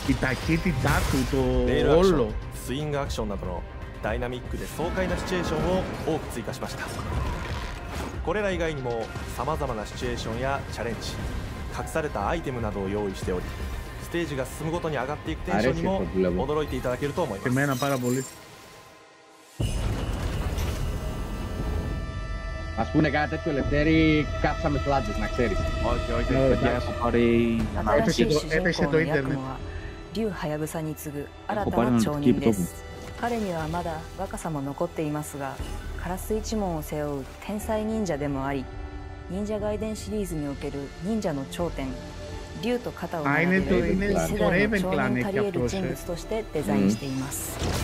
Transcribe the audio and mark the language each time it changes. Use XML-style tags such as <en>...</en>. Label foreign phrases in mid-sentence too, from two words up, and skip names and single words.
<ja>レールアクション、スイングアクションなどのダイナミックで爽快なシチュエーションを多く追加しました。これら以外にもさまざまなシチュエーションやチャレンジ、隠されたアイテムなどを用意しており、ステージが進むごとに上がっていくテンションにも驚いていただけると思います。</ja> <el>Ας πούνε κάτι τέτοιο Λευτέρη, κάψαμε φλάντες, να ξέρεις. Όχι, παιδιά, έχω πάρει... Έπεσε το ίντερνετ.</el> <ja>リュウハヤブサに次ぐ新たな町人です。彼にはまだ若さも残っていますが、カラス一門を背負う天才忍者でもあり、忍者ガイデンシリーズにおける忍者の頂点、竜と肩を並べる世代の超人たり得る人物としてデザインしています。</ja>